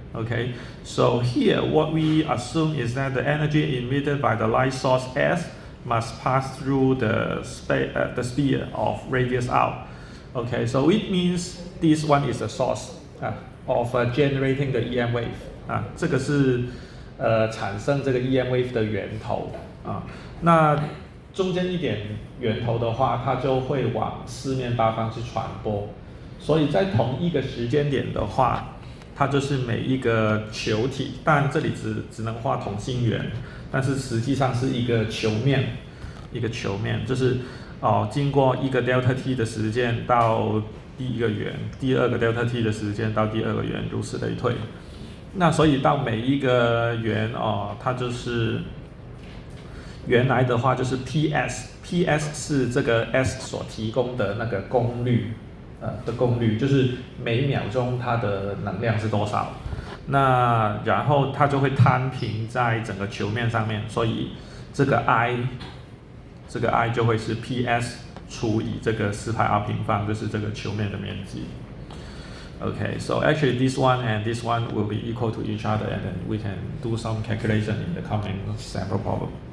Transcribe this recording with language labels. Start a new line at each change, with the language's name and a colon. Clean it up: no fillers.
English: Okay, so here what we assume is that the energy emitted by the light source S must pass through the sphere of radius R. Okay, so it means this one is the source of generating the EM wave.
Chinese: 这个是产生这个 EM wave 的源头那中间一点源头的话，它就会往四面八方去传播。所以在同一个时间点的话，它就是每一个球体，但这里只能画同心圆，但是实际上是一个球面，就是经过一个 delta t 的时间到第一个圆，第二个 delta t 的时间到第二个圆，如此类推。那所以到每一个圆它就是原来的话就是 PS 是这个 S 所提供的那个功率就是每秒钟它的能量是多少。那然后它就会摊平在整个球面上面，所以这个 I 就会是 PS 除以这个4πr平方，就是这个球面的面积。
English: Okay, so actually this one and this one will be equal to each other, and then we can do some calculation in the coming sample problem.